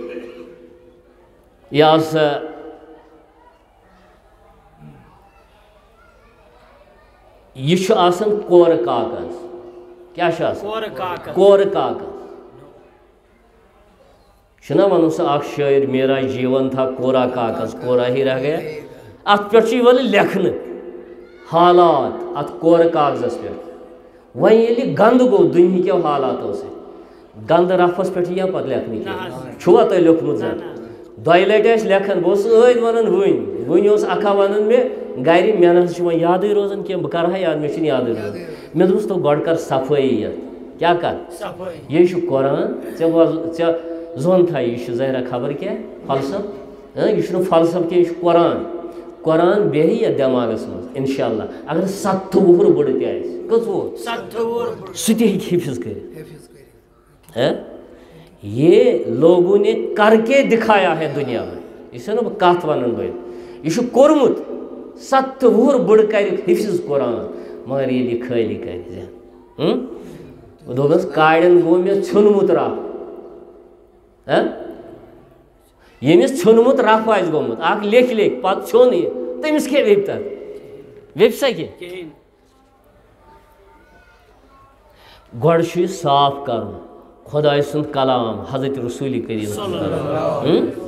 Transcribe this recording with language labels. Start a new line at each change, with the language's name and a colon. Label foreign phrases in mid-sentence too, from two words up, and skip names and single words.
Kashmiri: یہِ ہسا یہِ چھُ آسان کورٕ کاغذ کیٛاہ چھُ آسان کورٕ کاغذ چھُنہ وَنان سُہ اکھ شٲعر
Urdu: میرا جیٖوَن تھا کورا کاغذ کورا ہی رہ گیا
Kashmiri: اَتھ پٮ۪ٹھ چھُ یِوان لیکھنہٕ حالات اَتھ کورٕ کاغذس پٮ۪ٹھ وۄنۍ ییٚلہِ گنٛدٕ گوٚو دُنہِکیو حالاتو سۭتۍ گنٛدٕ رفس پٮ۪ٹھ یِیا پتہٕ لیکھنہٕ کینٛہہ چھُوا تۄہہِ لیوٚکھمُت زن دۄیہِ لٹہِ ٲسۍ لیکھان بہٕ اوسُس ٲدۍ ونان وٕنۍ اوس اکھا ونان مےٚ گرِ مےٚ نہ حظ چھُ وۄنۍ یادٕے روزان کینٛہہ بہٕ کرٕ ہا یاد مےٚ چھُنہٕ یادٕے روزان مےٚ دوٚپُس تو گۄڈٕ کر صفٲیی یتھ کیٛاہ کر یے چھُ قرآن ژےٚ زوٚن تھا یہِ چھُ ظٲہرا خبر کیٛاہ فلسف یہِ چھُنہٕ فلسف کینٛہہ یہِ چھُ قرآن قرآن بیٚہہِ یتھ دٮ۪ماغس منٛز
Arabic: انشاء اللہ
Kashmiri: اگر 7 وُہُر بٕڈٕ تہِ آسہِ کٔژ وُہُر سُہ تہِ ہیٚکہِ حِفظ کٔرِتھ
Urdu: یہ لوگوں نے کر کے دکھایا ہے دنیا میں
Kashmiri: یہ چھُ نہٕ بہٕ کتھ ونان بہٕ یہِ چھُ کوٚرمُت 7 وُہُر بٕڈٕ کرِ حِفظ قرآن مگر ییٚلہِ یہِ خٲلی کرِ دوٚپمس کاڑٮ۪ن گوٚو مےٚ ژھیوٚنمُت رف ییٚمِس ژھیوٚنمُت رف آسہِ گوٚمُت اکھ لیکھِ پتہٕ ژھیوٚن یہِ تٔمِس کیٛاہ ویٚپہِ تتھ ویٚپہِ سا کینٛہہ گۄڈٕ چھُ یہِ صاف کرُن خۄداے سُنٛد کلام حضرت رسوٗلِ کریم سُنٛد کلام